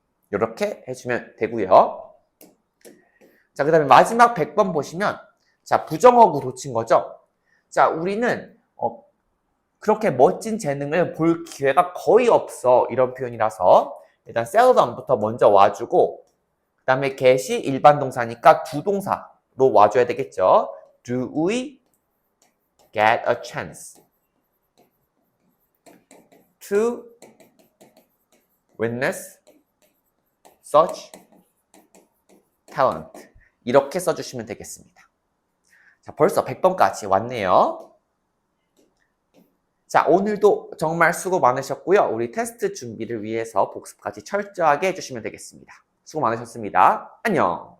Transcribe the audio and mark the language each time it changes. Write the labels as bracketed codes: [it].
[ko] 이렇게 해주면 되고요. 자, 그 다음에 마지막 100번 보시면 자, 부정어구 도친 거죠. 자, 우리는 그렇게 멋진 재능을 볼 기회가 거의 없어 이런 표현이라서 일단 seldom부터 먼저 와주고 그 다음에 get이 일반 동사니까 두 동사로 와줘야 되겠죠. [en] Do we get a chance to witness such talent? [ko] 이렇게 써주시면 되겠습니다. 자, 벌써 100번까지 왔네요. 자, 오늘도 정말 수고 많으셨고요. 우리 테스트 준비를 위해서 복습까지 철저하게 해주시면 되겠습니다. 수고 많으셨습니다. 안녕.